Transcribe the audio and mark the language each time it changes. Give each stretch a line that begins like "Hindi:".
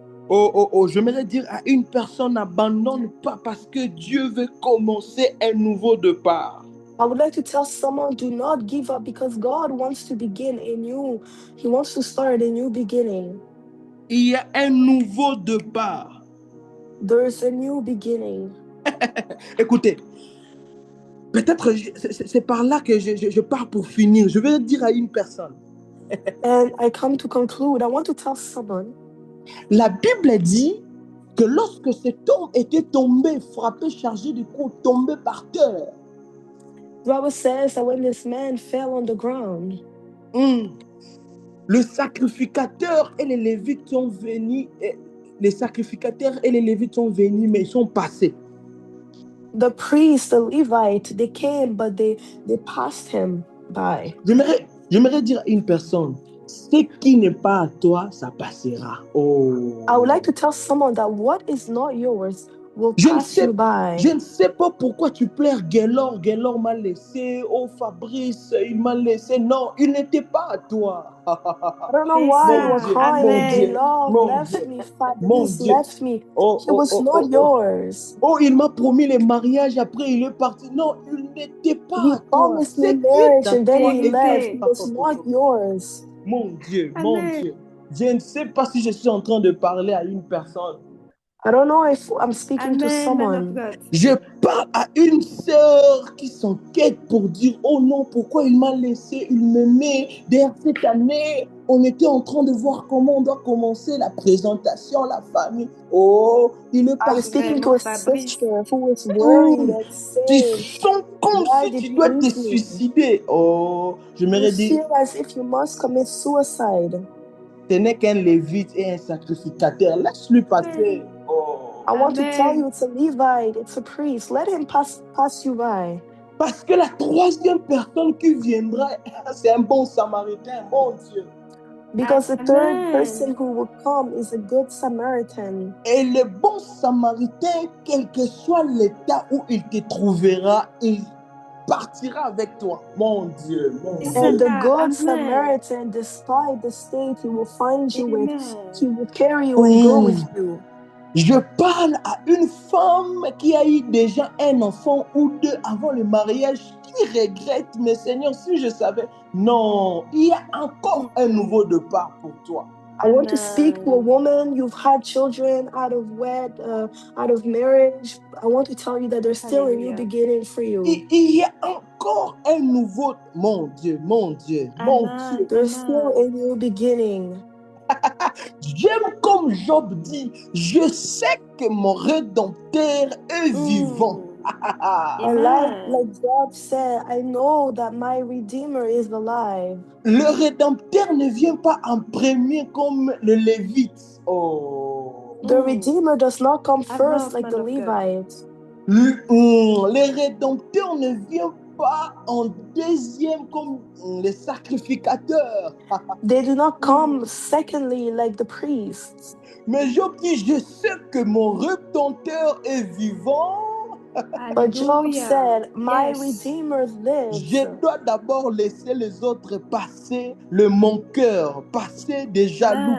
French: Oh, j'aimerais dire à une personne, n'abandonne pas parce que Dieu veut commencer un nouveau départ.
English: I would like to tell someone, do not give up because God wants to begin anew. He wants to start a new beginning.
French: Il y a un nouveau départ.
English: There's a new beginning.
French: Écoutez, peut-être c'est par là que je pars pour finir. Je vais dire à une personne.
English: And I come to conclude. I want to tell someone.
French: La Bible dit que lorsque cet homme était tombé, frappé, chargé de coups, tombé par terre.
English: The Bible says that when this man fell on the ground,
French: le sacrificateur et les Lévites sont venus. Les sacrificateurs et les Lévites sont venus, mais ils sont passés.
English: The priest, the Levite, they came, but they passed him by.
French: J'aimerais dire à une personne, ce qui n'est pas à toi, ça passera. Oh.
English: I would like to tell someone that what is not yours will pass you by.
French: Je ne sais pas pourquoi tu pleures. Gaylor m'a laissé. Oh, Fabrice, il m'a laissé. Non, il n'était pas à toi.
English: I don't know why you were crying. Gaylor left me. Fabrice left me. It was not yours.
French: Oh, il m'a promis le mariage. Après, il est parti. Non, il n'était pas à toi.
English: He promised me marriage and then he left. It was not yours.
French: Mon Dieu. Je ne sais pas si je suis en train de parler à une personne.
English: I don't know if I'm speaking to someone.
French: Je parle à une sœur qui s'enquête pour dire, oh non, pourquoi il m'a laissé, il m'aimait. Derrière cette année, on était en train de voir comment on doit commencer la présentation, la famille. Oh, il est parti.
English: I'm speaking to a sister who is worried and saying,
French: tu sens comme si tu dois te suicider. Oh, je me dis.
English: You feel as if you must commit suicide.
French: Ce n'est qu'un lévite et un sacrificateur. Laisse-lui passer.
English: I want to tell you, it's a Levite, it's a priest. Let him pass you by.
French: Parce que la troisième personne qui viendra, c'est un bon Samaritain, mon Dieu.
English: Because the third person who will come is a good Samaritan.
French: Et le bon Samaritain, quel que soit l'état où il te trouvera, il partira avec toi, mon Dieu.
English: And the good Samaritan, despite the state he will find you with, he will carry you and go with you.
French: Je parle à une femme qui a eu déjà un enfant ou deux avant le mariage, qui regrette, mais Seigneur, si je savais, non, il y a encore un nouveau départ pour toi.
English: I want to speak to a woman, you've had children out of marriage. I want to tell you that there's still a new beginning for you.
French: Il y a encore un nouveau, mon Dieu.
English: There's still a new beginning.
French: J'aime comme Job dit, je sais que mon Rédempteur est vivant.
English: And like Job said, I know that my Redeemer is alive.
French: Le Rédempteur ne vient pas en premier comme le Lévite.
English: The Redeemer does not come first like the Levite.
French: Le Rédempteur ne vient pas en deuxième comme les sacrificateurs.
English: They do not come secondly like the priests.
French: Mais Job dit, je sais que mon Rédempteur est vivant.
English: But Job Hallelujah. said, my Yes. Redeemer lives.
French: Je dois d'abord laisser les autres passer mon cœur, passer des jaloux,